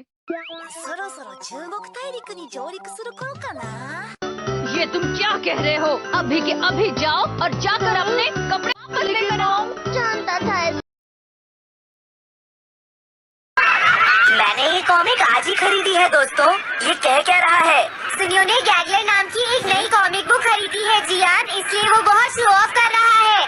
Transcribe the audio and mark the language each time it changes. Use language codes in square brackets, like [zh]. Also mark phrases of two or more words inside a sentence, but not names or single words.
[ja] そろそろ中国大陸に上陸する頃かな。 [hi] ये तुम क्या कह रहे हो? अभी के अभी जाओ और जाकर अपने कपड़े वापस लेकर आओ। जानता था ऐसा। मैंने ये कॉमिक आज ही खरीदी है दोस्तों। ये कह क्या रहा है? सुनियो ने गैगलर नाम की एक नई कॉमिक बुक खरीदी है जियान, इसलिए वो बहुत [en] show off [hi] कर रहा है।